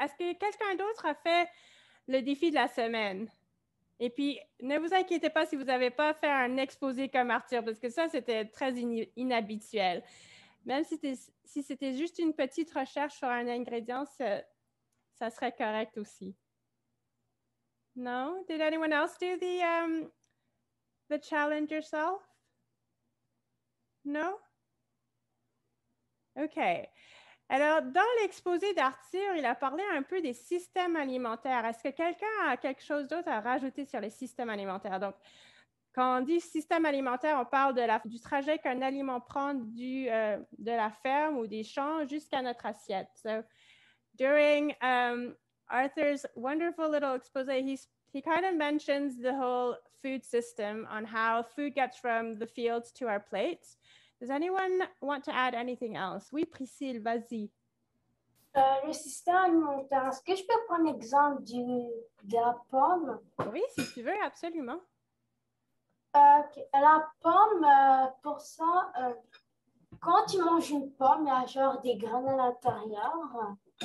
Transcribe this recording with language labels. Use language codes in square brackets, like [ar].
[fr] Est-ce que quelqu'un d'autre a fait le défi de la semaine? Et puis, ne vous inquiétez pas si vous n'avez pas fait un exposé comme Arthur, parce que ça, c'était très inhabituel. Même si c'était juste une petite recherche sur un ingrédient, ça serait correct aussi. [en] No? Did anyone else do the challenge yourself? No? OK. [fr] Alors, dans l'exposé d'Arthur, il a parlé un peu des systèmes alimentaires. Est-ce que quelqu'un a quelque chose d'autre à rajouter sur les systèmes alimentaires? Donc, quand on dit système alimentaire, on parle du trajet qu'un aliment prend de la ferme ou des champs jusqu'à notre assiette. [en] So, during Arthur's wonderful little exposé, he kind of mentions the whole food system on how food gets from the fields to our plates. Does anyone want to add anything else? [fr] Oui, Priscille, vas-y. Le système alimentaire, est-ce que je peux prendre l'exemple de la pomme? Oui, si tu veux, absolument. [en] Okay. [fr] La pomme, pour ça, quand tu manges une pomme, il y a genre des graines à l'intérieur.